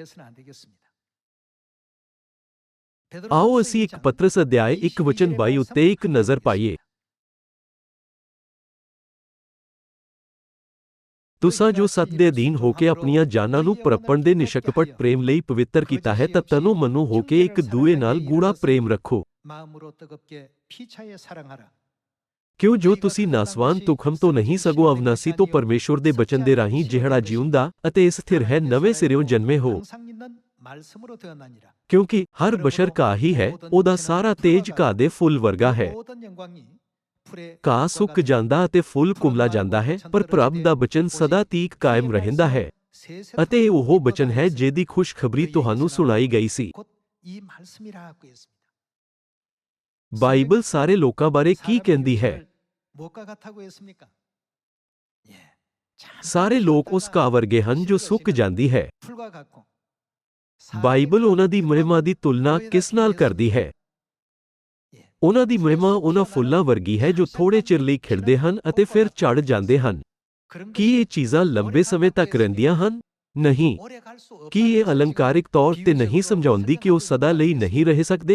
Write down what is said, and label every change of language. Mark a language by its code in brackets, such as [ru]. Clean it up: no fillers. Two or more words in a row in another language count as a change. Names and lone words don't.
[pa] ਆਓ ਅਸੀਂ ਇੱਕ ਪਤਰਸ ਅਧਿਆਇ 1 ਵਚਨ 22 ਉੱਤੇ ਇੱਕ ਨਜ਼ਰ ਪਾਈਏ। ਤੁਸਾਂ ਜੋ ਸੱਚ ਦੇ ਅਧੀਨ ਹੋ ਕੇ ਆਪਣੀਆਂ ਜਾਨਾਂ ਨੂੰ ਪਰਪਣ ਦੇ ਨਿਸ਼ਕਪਟ ਪ੍ਰੇਮ ਲਈ ਪਵਿੱਤਰ ਕੀਤਾ ਹੈ ਤਾਂ ਤਨੋ ਮਨੋ ਹੋ ਕੇ ਇੱਕ ਦੂਏ ਨਾਲ ਗੂੜਾ ਪ੍ਰੇਮ ਰੱਖੋ। [ko] 마음으로 뜨겁게 피차에 사랑하라. [pa] ਕਿਉਂ ਜੋ ਤੁਸੀਂ ਨਾਸਵਾਨ ਤੁਖਮ ਤੋਂ ਨਹੀਂ ਸਗੋਂ ਅਵਨਾਸੀ ਤੋਂ ਪਰਮੇਸ਼ਵਰ ਦੇ ਬਚਨ ਦੇ ਰਾਹੀਂ ਜਿਹੜਾ ਜਿਉਂਦਾ ਅਤੇ ਸਥਿਰ ਹੈ ਨਵੇਂ ਸਿਰਿਓਂ ਜਨਮੇ ਹੋ। [ko] 항상 있는 말씀으로 되었나니라. [pa] ਕਿਉਂਕਿ ਹਰ ਬਸ਼ਰ ਘਾਹ ਹੀ ਹੈ ਉਹਦਾ ਸਾਰਾ ਤੇਜ ਘਾਹ ਦੇ ਫੁੱਲ ਵਰਗਾ ਹੈ। [ko] 모든 영광이 풀에 [pa] ਘਾਹ ਸੁੱਕ ਜਾਂਦਾ ਅਤੇ ਫੁੱਲ ਕੁਮਲਾ ਜਾਂਦਾ ਹੈ ਪਰ ਪ੍ਰਭ ਦਾ ਬਚਨ ਸਦਾ ਤੀਕ ਕਾਇਮ ਰਹਿੰਦਾ ਹੈ ਅਤੇ ਇਹ ਉਹ ਬਚਨ ਹੈ ਜਿਹਦੀ ਖੁਸ਼ਖਬਰੀ ਤੁਹਾਨੂੰ ਸੁਣਾਈ ਗਈ ਸੀ। [ko] 곧 이 말씀이라고 했습니다. [pa] ਬਾਈਬਲ ਸਾਰੇ ਲੋਕਾਂ ਬਾਰੇ ਕੀ ਕਹਿੰਦੀ ਹੈ? [ko] 뭐가 같다고 했습니까? 예. [pa] ਸਾਰੇ ਲੋਕ ਉਸ ਘਾਹ ਵਰਗੇ ਹਨ ਜੋ ਸੁੱਕ ਜਾਂਦੀ ਹੈ। [ko] 풀과 같고 [pa] ਬਾਈਬਲ ਉਹਨਾਂ ਦੀ ਮਹਿਮਾ ਦੀ ਤੁਲਨਾ ਕਿਸ ਨਾਲ ਕਰਦੀ ਹੈ? ਉਹਨਾਂ ਦੀ ਮਹਿਮਾ ਉਹਨਾਂ ਫੁੱਲਾਂ ਵਰਗੀ ਹੈ ਜੋ ਥੋੜੇ ਚਿਰ ਲਈ ਖਿੜਦੇ ਹਨ ਅਤੇ ਫਿਰ ਝੜ ਜਾਂਦੇ ਹਨ। ਕੀ ਇਹ ਚੀਜ਼ਾਂ ਲੰਬੇ ਸਮੇਂ ਤੱਕ ਰਹਿੰਦੀਆਂ ਹਨ? ਨਹੀਂ। ਕੀ ਇਹ ਅਲੰਕਾਰਿਕ ਤੌਰ ਤੇ ਨਹੀਂ ਸਮਝਾਉਂਦੀ ਕਿ ਉਹ ਸਦਾ ਲਈ ਨਹੀਂ ਰਹਿ ਸਕਦੇ?